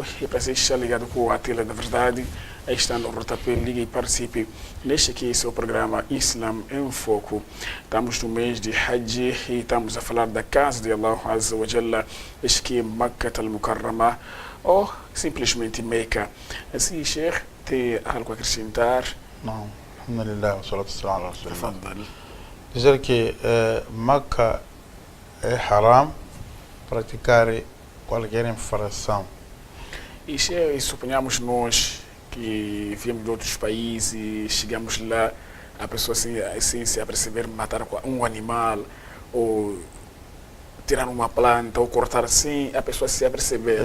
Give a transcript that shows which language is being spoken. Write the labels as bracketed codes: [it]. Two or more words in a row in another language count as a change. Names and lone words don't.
[pt] E para você estar ligado com a tela da verdade, aí está no rodapé, ligue e participe neste aqui, seu programa Islam em Foco. Estamos no mês de Hajj e estamos a falar da casa de [ar] الله عز وجل, [pt] este aqui é Makkah al-Mukarramah, ou simplesmente Meca. Assim, Sheikh, tem algo a acrescentar? Não, [ar] الحمد لله، والصلاة والسلام على رسول الله. [pt] Dizer que Meca é haram praticar qualquer infração. E suponhamos nós que viemos de outros países, chegamos lá, a pessoa assim se aperceber matar um animal, ou tirar uma planta, ou cortar assim, a pessoa se aperceber.